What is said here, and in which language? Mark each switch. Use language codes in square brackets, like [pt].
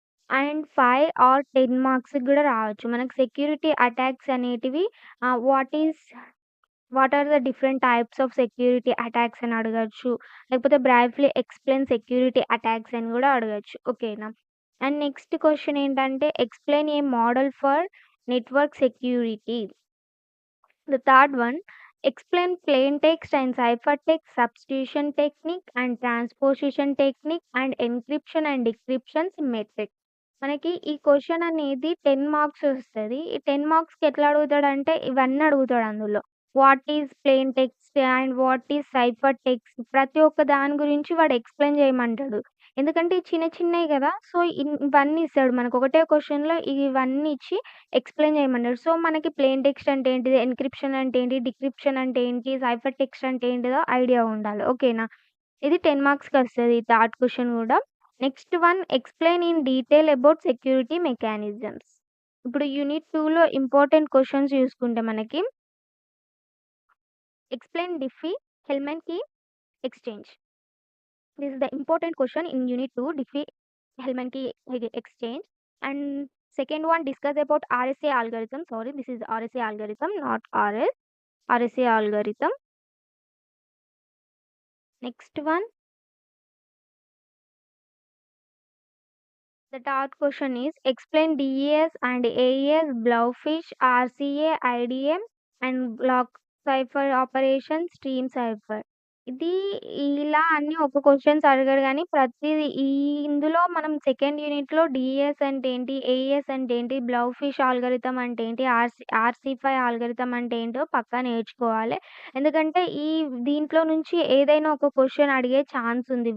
[te] And 5 are 10 మార్క్స్‌కి గూడా రావచ్చు. మనకు సెక్యూరిటీ అటాక్స్ అనేటివి [en] what are the different types of security attacks [te] అని అడగొచ్చు. లేకపోతే [en] briefly explain security attacks [te] అని గూడా అడగొచ్చు. ఓకేనా? [en] And next question ఏంటంటే explain a model for network security. The third one, explain plain text and ciphertext substitution technique and transposition technique and encryption and decryption symmetric. [te] మనకి ఈ question అనేది 10 marks వస్తది. ఈ 10 మార్క్స్‌కి ఎట్లా అడుగుతాడంటే ఇవన్నీ అడుగుతాడు అందులో. [en] what is plain text and what is cipher text [te] ప్రతి ఒక్క దాని గురించి వాడు ఎక్స్‌ప్లెయిన్ చేయమంటాడు. ఎందుకంటే ఇవి చిన్న చిన్నయి గదా! సో, ఇవన్నీ ఇస్తాడు. మనకు ఒకటే క్వెషన్‌లో ఇవన్నీ ఇచ్చి ఎక్స్‌ప్లెయిన్ చేయమన్నాడు. సో, మనకి ప్లెయిన్ టెక్స్ట్ అంటే ఏంటిది? ఎన్‌క్రిప్షన్ అంటే ఏంటి? డిక్రిప్షన్ అంటే ఏంటి? సైఫర్ టెక్స్ట్ అంటే ఏంటిదో ఐడియా ఉండాలి. ఓకేనా? ఇది 10 మార్క్స్‌కొస్తది థర్డ్ క్వెషన్ గూడా. [en] Next one explain in detail about security mechanisms. [te] ఇప్పుడు యూనిట్ 2లో ఇంపార్టెంట్ క్వెషన్స్ చూసుకుంటే మనకి [en] Explain Diffie, Hellman key exchange. This is the important question in unit 2, Diffie-Hellman key exchange. And second one, discuss about RSA algorithm. Sorry, this is RSA algorithm, not RS. RSA algorithm. Next one, the third question is explain DES and AES, Blowfish, RCA, IDM, and block cipher operation, stream cipher. [te] ఇది ఇలా అన్నీ ఒక questions అడగడు గానీ, ప్రతీది ఇందులో మనం second యూనిట్‌లో డీఈఎస్ అంటే ఏంటి? ఏఈఎస్ అంటే ఏంటి? బ్లౌఫిష్ ఆల్గోరిథం అంటే ఏంటి? ఆర్‌సి5 ఆల్గోరిథం అంటే ఏంటో పక్కా నేర్చుకోవాలి. ఎందుకంటే దీంట్లో నుంచి ఏదైనా ఒక క్వెషన్ అడిగే ఛాన్స్ ఉంది.